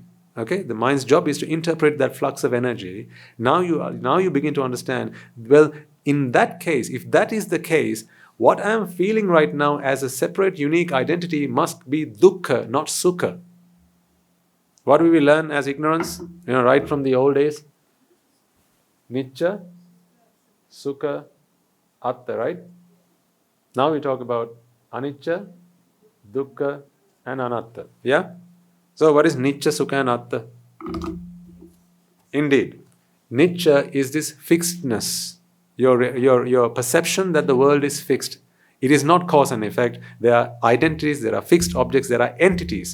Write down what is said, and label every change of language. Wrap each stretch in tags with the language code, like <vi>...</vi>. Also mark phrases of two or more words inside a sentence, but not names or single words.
<en>Okay, the mind's job is to interpret that flux of energy. Now you begin to understand, well, in that case, if that is the case, what I am feeling right now as a separate, unique identity must be dukkha, not sukha. What do we learn as ignorance? Right from the old days?</en> <pi>Nicca, sukha, atta,</pi> <en>right? Now we talk about</en> <pi>anicca, dukkha,</pi> <en>and anatta. Yeah? So what is</en> <pi>nicca, sukha,</pi> <en>and atta? Indeed, nicca is this fixedness. Your perception that the world is fixed. It is not cause and effect. There are identities, there are fixed objects, there are entities.</en>